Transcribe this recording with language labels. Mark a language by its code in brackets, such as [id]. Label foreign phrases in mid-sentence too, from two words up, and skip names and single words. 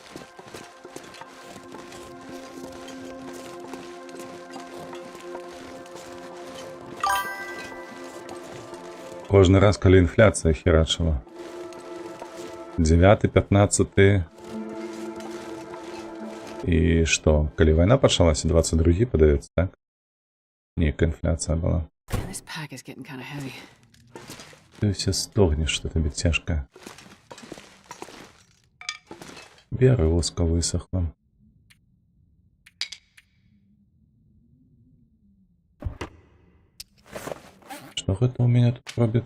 [be] Кожны раз, калі інфляцыя херачыла. 9, 15. І што, калі вайна пачалася, 22, падаецца, так? Нейкая інфляцыя была. [en] This pack is getting kind of heavy. [be] Ты ўсе стогнеш, што табе цяжка. Бера воска высохла. Што гэта ў мяне тут робіць?